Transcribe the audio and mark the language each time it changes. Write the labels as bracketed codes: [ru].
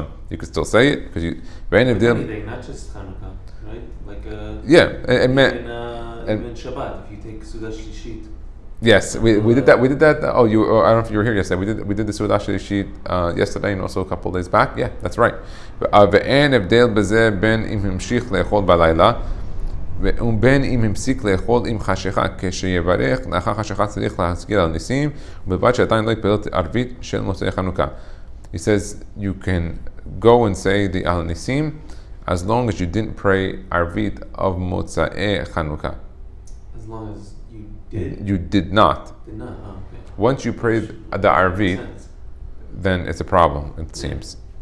[en] You could still say it because you. Anything, not just Hanukkah, right? Like it meant even Shabbat. If you take Suda Shlishit. Yes, we did that. We did that. I don't know if you were here yesterday. We did the Suda Shlishit yesterday and also a couple of days back. Yeah, that's right. [he] ואין הבדל בזה בין אם המשיך לאכול בלילה ובין אם הפסיק לאכול עם חשיכה. כשיברך לאחר חשיכה צריך להזכיר על ניסים ובלבד שעדיין לא יתפלל ערבית של מוצאי חנוכה. [en] He says you can go and say the al nisim as long as you didn't pray arvit of motzei Hanukkah. As long as you did not. Did not. Oh, okay. Once you pray the arvit, then it's a problem, it seems.